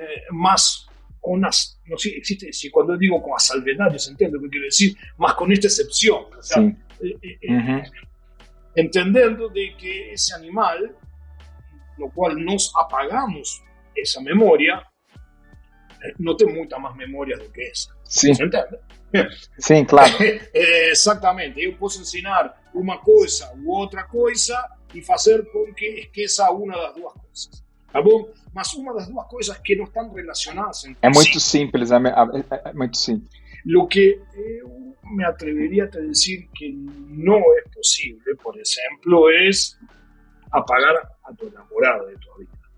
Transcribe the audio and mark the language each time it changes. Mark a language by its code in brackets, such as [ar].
[es] Más con las, no sé, existe, si cuando digo con las salvedades, entiendo lo que quiero decir, más con esta excepción, o sea, sí. Entendiendo de que ese animal, lo cual nos apagamos esa memoria, no tiene mucha más memoria do que esa. Sí. ¿Se entiende? Sí, claro. [pt] Exatamente. Eu posso ensinar uma coisa ou outra coisa e fazer com que esqueça uma das duas coisas. Tá bom? Mas uma das duas coisas que não estão relacionadas entre É muito simples, é muito simples. [es] Lo que [pt] eu [es] me atrevería a decir que no es posible, por ejemplo, es apagar a tu enamorada de tu vida.